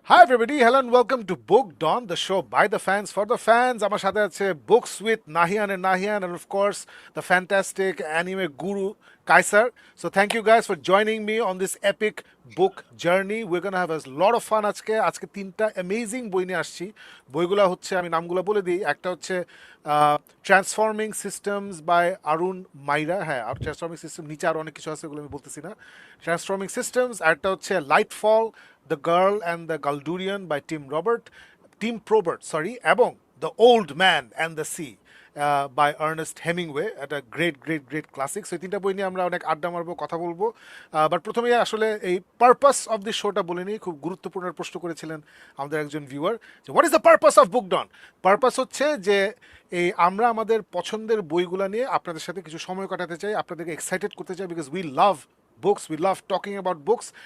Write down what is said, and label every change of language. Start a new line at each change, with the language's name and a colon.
English: everybody, hello and welcome to Book Dawn, the show by the fans for the fans.
Bangla: আমার সাথে আছে
English: Books with Nahiyan and of course the fantastic anime guru Kaisar. So thank you guys for joining me on this epic book journey. We're going to have a lot of fun
Bangla: আজকে তিনটা amazing বই নিয়ে আসছি। বইগুলো হচ্ছে আমি নামগুলো বলে দিই। একটা হচ্ছে Transforming Systems by Arun Maira, হ্যাঁ আর Transforming System নিচে আরো অনেক কিছু আছে ওগুলো আমি বলতেছি না। Transforming Systems, আরেকটা হচ্ছে Lightfall, The Girl and the Galdurian by Probert, এবং The Old Man and the Sea by Ernest Hemingway, একটা গ্রেট ক্লাসিক। সো এই তিনটা বই নিয়ে আমরা অনেক আড্ডা মারবো, কথা বলবো। বাট প্রথমে আসলে এই পারপাস অফ দিস শোটা বলে নিই। খুব গুরুত্বপূর্ণ প্রশ্ন করেছিলেন আমাদের একজন ভিউয়ার যে
English: What is the purpose of book done.
Bangla: Purpose হচ্ছে যে এই আমরা আমাদের পছন্দের বইগুলো নিয়ে আপনাদের সাথে কিছু সময় কাটাতে চাই, আপনাদেরকে এক্সাইটেড করতে চাই,
English: Because we love books, we love talking about books.